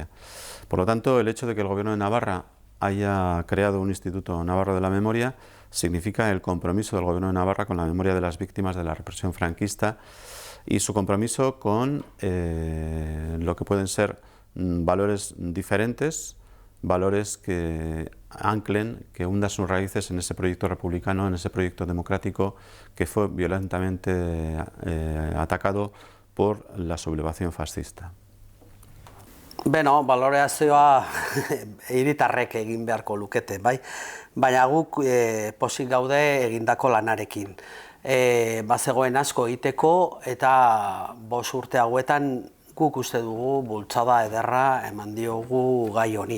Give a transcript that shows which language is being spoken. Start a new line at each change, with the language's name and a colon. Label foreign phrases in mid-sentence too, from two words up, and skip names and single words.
Spanish: Por lo tanto, el hecho de que el Gobierno de Navarra haya creado un Instituto Navarro de la Memoria significa el compromiso del Gobierno de Navarra con la memoria de las víctimas de la represión franquista y su compromiso con lo que pueden ser valores diferentes, valores que anclen, que hundan sus raíces en ese proyecto republicano, en ese proyecto democrático que fue violentamente atacado por la sublevación fascista.
Basque: Beno, baloreazioa hiritarrek egin beharko lukete, bai? Baina guk pozik gaude egindako lanarekin. Bazegoen asko egiteko eta 5 urte hauetan guk uste dugu bultzada ederra eman diogu gai honi.